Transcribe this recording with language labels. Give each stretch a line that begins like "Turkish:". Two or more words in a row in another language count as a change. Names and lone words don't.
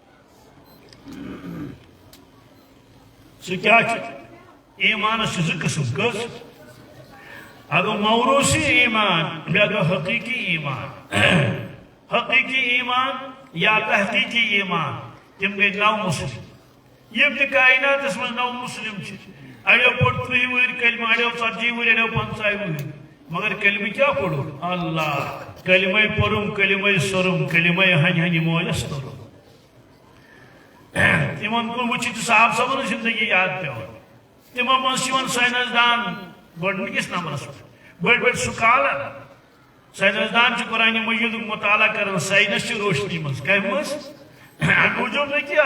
Kashmiri: سُہ کیٛاہ چھُ ایٖمانس چھِ 2 قٕسم کٔژ اکھ گوٚو موروثی ایٖمان بیٛاکھ گوٚو حقیٖقی ایٖمان حقیٖقی ایٖمان یا تحقیٖقی ایٖمان تِم گٔے 9 مسلم یِم تہِ کایناتس منٛز 9 مسلم چھِ اڑیو پوٚر 30 وُہٕرۍ کلمہٕ اڑیو 40 وُہٕرۍ اڑیو 50 وُہٕرۍ مگر کلمہٕ کیٛاہ پوٚرُکھ اللہ کلمے پوٚرُم کلمے سوٚرُم کلمے ہنہِ ہنہِ مٲلِس توٚرُم تِمن کُن وٕچھِتھ چھِ صاحب صٲبن ہٕنٛز زندگی یاد پیٚوان تِمو منٛز چھِ یِوان ساینسدان گۄڈنِکِس نمبرس پٮ۪ٹھ بٔڑۍ بٔڑۍ سُکالر ساینسدان چھِ قرآنِ مجیٖدُک مطالعہ کران ساینس چہِ روشنی منٛز کمہِ منٛز امہِ موٗجوٗب نہٕ کینٛہہ